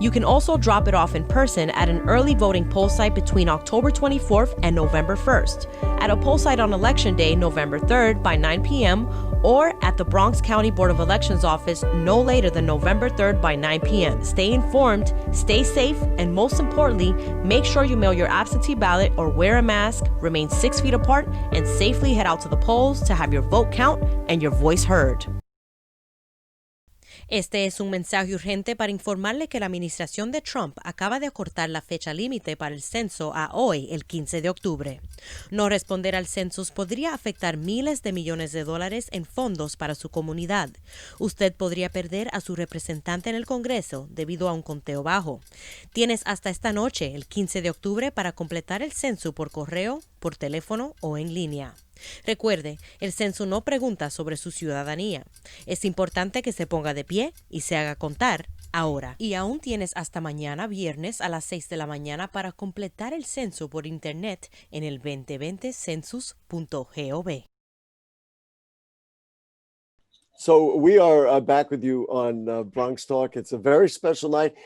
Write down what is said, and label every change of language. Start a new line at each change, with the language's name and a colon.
English: You can also drop it off in person at an early voting poll site between October 24th and November 1st, at a poll site on Election Day, November 3rd by 9 p.m., or at the Bronx County Board of Elections office no later than November 3rd by 9 p.m. Stay informed, stay safe, and most importantly, make sure you mail your absentee ballot or wear a mask, remain 6 feet apart, and safely head out to the polls to have your vote count and your voice heard.
Spanish: Este es un mensaje urgente para informarle que la administración de Trump acaba de acortar la fecha límite para el censo a hoy, el 15 de octubre. No responder al census podría afectar miles de millones de dólares en fondos para su comunidad. Usted podría perder a su representante en el Congreso debido a un conteo bajo. Tienes hasta esta noche, el 15 de octubre, para completar el censo por correo, por teléfono o en línea. Recuerde, el censo no pregunta sobre su ciudadanía. Es importante que se ponga de pie y se haga contar ahora. Y aún tienes hasta mañana viernes a las 6 de la mañana para completar el censo por internet en el 2020census.gov.
English: So we are back with you on Bronx Talk. It's a very special night.